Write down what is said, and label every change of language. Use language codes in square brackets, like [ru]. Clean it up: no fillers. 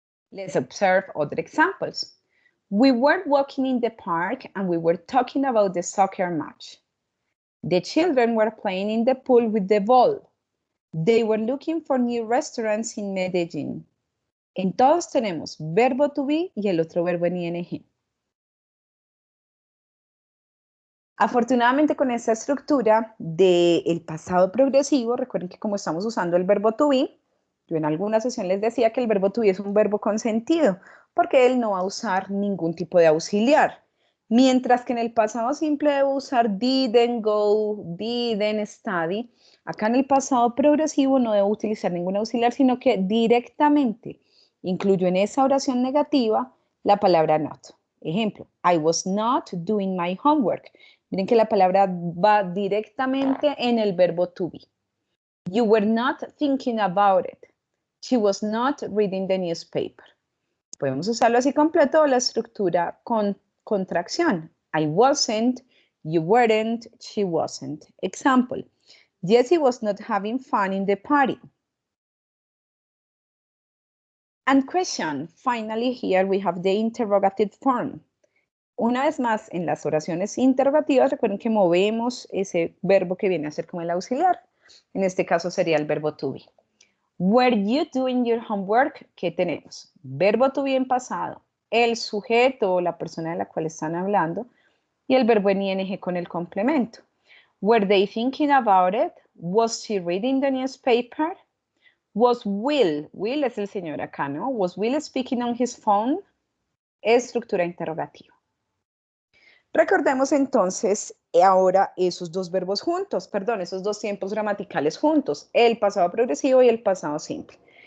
[en] Let's observe other examples. We were walking in the park and we were talking about the soccer match. The children were playing in the pool with the ball. They were looking for new restaurants in Medellín. [es] En todos tenemos verbo to be y el otro verbo en ing. Afortunadamente con esta estructura del pasado progresivo, recuerden que como estamos usando el verbo to be, yo en alguna sesión les decía que el verbo to be es un verbo consentido, porque él no va a usar ningún tipo de auxiliar. Mientras que en el pasado simple debo usar didn't go, didn't study. Acá en el pasado progresivo no debo utilizar ningún auxiliar, sino que directamente incluyo en esa oración negativa la palabra not. Ejemplo, I was not doing my homework. Miren que la palabra va directamente en el verbo to be. [en] You were not thinking about it. She was not reading the newspaper. [es] Podemos usarlo así completo o la estructura con contracción. [en] I wasn't, you weren't, she wasn't. Example, Jessie was not having fun in the party. And question, finally here we have the interrogative form. [es] Una vez más, en las oraciones interrogativas, recuerden que movemos ese verbo que viene a ser como el auxiliar. En este caso sería el verbo to be. [en] Were you doing your homework? [es] ¿Qué tenemos? Verbo to be en pasado, el sujeto o la persona de la cual están hablando y el verbo en ing con el complemento. [en] Were they thinking about it? Was she reading the newspaper? [es] Was Will es el señor acá, ¿no? [en] Was Will speaking on his phone? [es] Estructura interrogativa. Recordemos entonces ahora esos dos verbos juntos, perdón, esos dos tiempos gramaticales juntos, el pasado progresivo y el pasado simple.